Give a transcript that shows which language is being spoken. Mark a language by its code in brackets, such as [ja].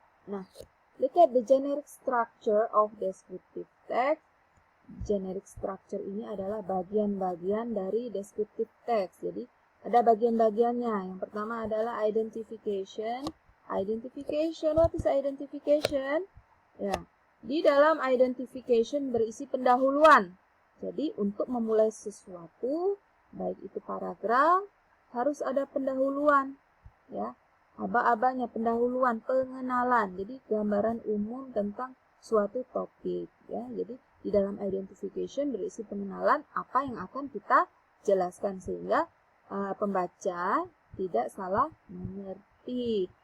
[en] Nah, look at the generic structure of descriptive text. [id] Generic structure ini adalah bagian-bagian dari descriptive text. Jadi, ada bagian-bagiannya. Yang pertama adalah identification. [en] Identification, what is identification? [id] Ya, di dalam identification berisi pendahuluan. Jadi, untuk memulai sesuatu, baik itu paragraf, harus ada pendahuluan. Ya, aba-abanya pendahuluan, pengenalan. Jadi, gambaran umum tentang suatu topik. Ya, jadi di dalam identification berisi pengenalan apa yang akan kita jelaskan sehingga pembaca tidak salah mengerti.